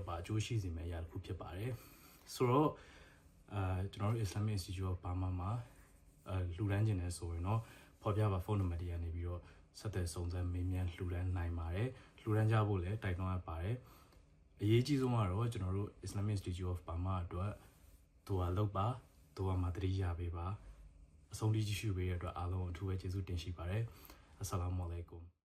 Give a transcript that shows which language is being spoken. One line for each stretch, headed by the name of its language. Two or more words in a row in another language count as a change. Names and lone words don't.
Burmese: ပါအကျိုးရှိစေမယ့်အရာတစ်ခုဖြစ်ပါတယ်ဆိုတော့ကျွန်တော်တို့ Islamic Institute of Burma မှာလူရန်ချင်းနဲ့ဆိုရင်တော့ဖော်ပြပါဖုန်းနံပါတ်တွေကနေပြီးတော့ဆက်သွယ်စုံစမ်းမေးမြန်းလူရန်နိုင်ပါတယ်လူရန်ကြဖို့လည်းတိုက်တွန်းအပ်ပါတယ်အရေးကြီးဆုံးကတော့ကျွန်တော်တို့ Islamic Institute of Burma အတွက်ဒူဝါလုပ်ပါဒူဝါမှာတတိယပေးပါအဆုံးထိကြည့်ရှုပေးတဲ့အတွက်အားလုံးအထူးပဲကျေးဇူးတင်ရှိပါတယ်
Arabic: السلام عليكم.